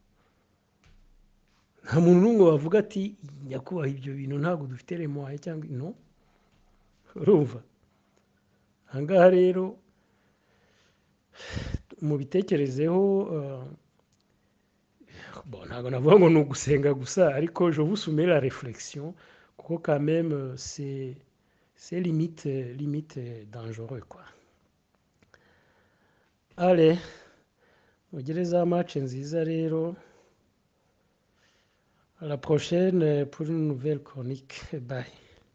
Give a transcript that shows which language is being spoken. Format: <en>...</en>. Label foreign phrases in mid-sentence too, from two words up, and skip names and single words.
<rw>nta muntu n'umwe wavuga ati nyakubahwa ibyo bintu ntabwo dufite remoye cyangwa no urumva ahangaha rero mubitekerezeho ntabwo navuga ngo ni ugusenga gusa ariko</rw> <fr>je vous soumets la réflexion</fr> <rw>kuko</rw> <fr>quand même c'est limite dangereux quoi. Allez</fr> <rw>mugire za match nziza rero</rw> <fr>à la prochaine pour une nouvelle chronique. Bye.</fr>